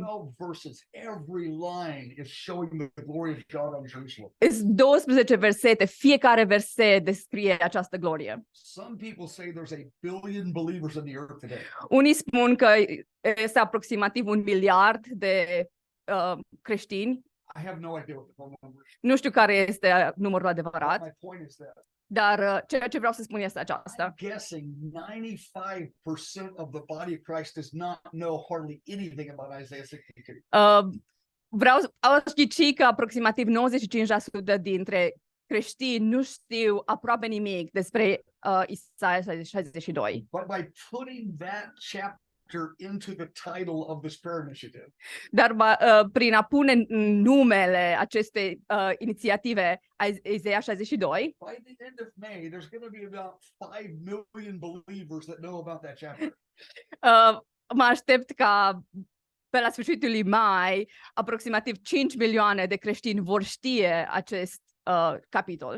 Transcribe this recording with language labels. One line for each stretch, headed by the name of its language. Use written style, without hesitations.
English: 12 verses, every line is showing the glory of God on Jerusalem.
Romanian: Sunt 12 versete, fiecare verset descrie această glorie.
English: Some people say there's 1 billion believers in the earth today.
Romanian: Unii spun că este aproximativ 1 miliard de creștini.
English: I have no idea what the whole number is.
Romanian: Nu știu care este numărul adevărat,
English: My point is that
Romanian: dar ceea ce vreau să spun este aceasta.
English: I'm guessing 95% of the body of Christ does not know hardly anything about Isaiah 62.
Romanian: Aș ghici că aproximativ 95% dintre creștini nu știu aproape nimic despre Isaia 62.
English: But by putting that chapter into the title of this prayer initiative,
Romanian: Dar prin a pune numele acestei inițiative Isaia 62,
English: by the end of May, there's going to be about 5 million believers that know about that chapter.
Romanian: mă aștept ca pe la sfârșitul lui mai aproximativ 5 milioane de creștini vor știe acest capitol.